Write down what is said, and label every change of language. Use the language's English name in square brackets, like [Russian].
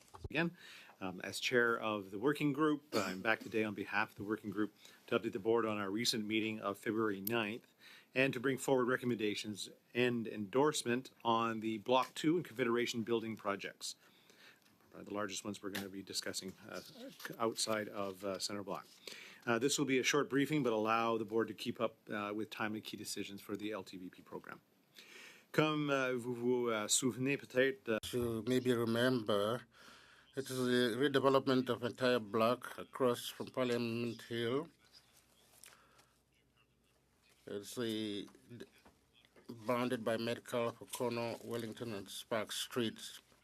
[English] Again, as chair of the working group, I'm back today on behalf of the working group to update the board on our recent meeting of February 9th and to bring forward recommendations and endorsement on the Block 2 and Confederation building projects. The largest ones we're going to be discussing outside of Center Block. This will be a short briefing, but allow the board to keep up with timely key decisions for the LTVP program. [French] Comme vous vous souvenez peut-être, [English] To maybe remember, it is the redevelopment of entire block across from Parliament Hill. It's bounded by Metcalfe, O'Connor, Wellington, and Spark Streets.